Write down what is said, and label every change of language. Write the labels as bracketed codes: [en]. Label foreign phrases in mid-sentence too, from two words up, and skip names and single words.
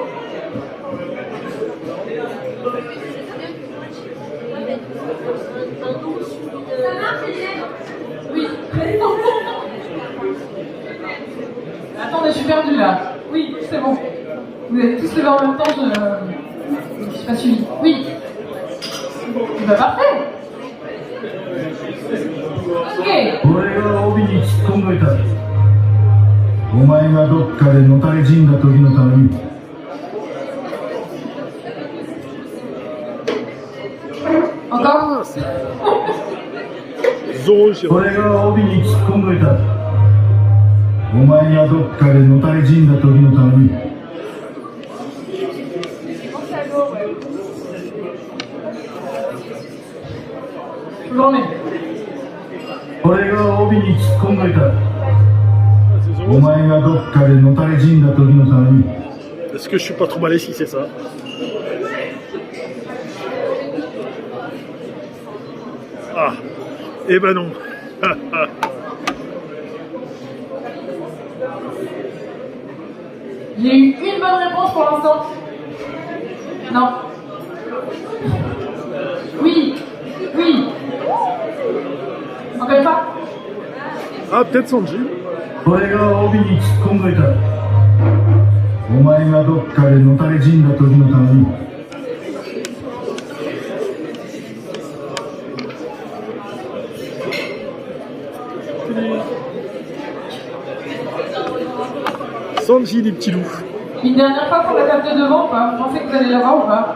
[fr] Oui. Attendez, je suis perdue là. Oui, c'est bon. Vous avez tous levé en même temps, je ne suis pas suivie. Oui. Bah, parfait. Ok. [ja] 俺が帯に突っ込んどいた。お前がどっかでのたれ死んだ時のために。 [fr] Encore. Zoro Shiro. [ja] 俺が帯に突っ込んどいた。お前がどっかでのたれ死んだ時のために。 [fr] Journée. [ja] 俺が帯に突っ込んどいた。 [fr] Ah, c'est [ja] お [fr] Zoro. [ja] 前がどっかでのたれ死んだ時のために。 [fr] Est-ce que je suis pas trop malais si c'est ça? Ah, eh ben non. J'ai eu une bonne réponse pour l'instant. Non. Oui. Oui. Encore une fois. Ah, peut-être Sanji. [ja] 俺が帯に突っ込んどいた。お前がどっかでのたれ死んだ時のために。 [fr] Sanji, les petits loups. Une dernière fois pour la table de devant ou pas? Vous pensez que vous allez l'avoir ou pas?